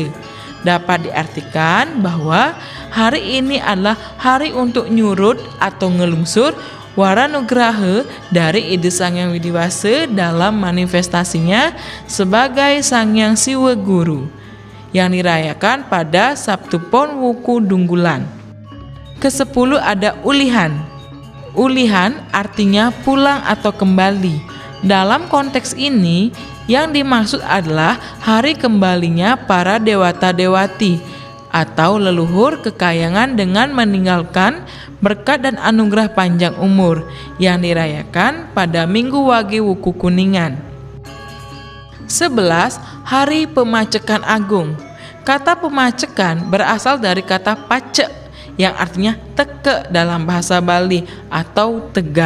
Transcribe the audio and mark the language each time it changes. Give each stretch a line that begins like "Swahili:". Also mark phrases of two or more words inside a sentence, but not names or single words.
Indonesian: Dapat diartikan bahwa hari ini adalah hari untuk nyurut atau ngelungsur waranugraha dari Ida Sang Hyang Widewasa dalam manifestasinya sebagai Sang Hyang Siwa Guru yang dirayakan pada Sabtu Pon Wukudunggulan. Ke-10 ada Ulihan. Ulihan artinya pulang atau kembali. Dalam konteks ini, yang dimaksud adalah hari kembalinya para dewata-dewati atau leluhur kekayangan dengan meninggalkan berkat dan anugerah panjang umur yang dirayakan pada Minggu Wage Wuku Kuningan. 11. Hari Pemacekan Agung. Kata pemacekan berasal dari kata pacek yang artinya teke dalam bahasa Bali atau tegar.